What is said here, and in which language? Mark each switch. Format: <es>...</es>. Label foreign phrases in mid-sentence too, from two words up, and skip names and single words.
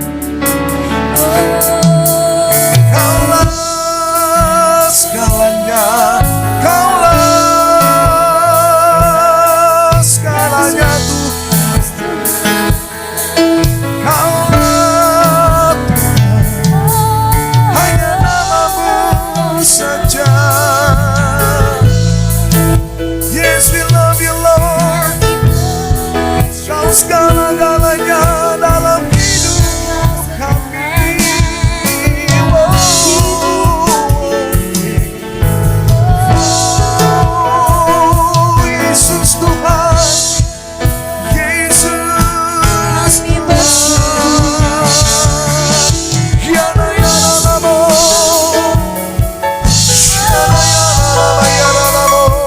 <id>Kaulah segalanya, Kaulah segalanya Tuhan. Kaulah Tuhan, hanya namamu saja.</id> <en>Yes, we love you Lord.</en> <id>Kau segala-galanya dalam hidup kami. Oh, Yesus Tuhan, Yesus Tuhan. Yana yana namo, yana yana namo, yana namo.</id>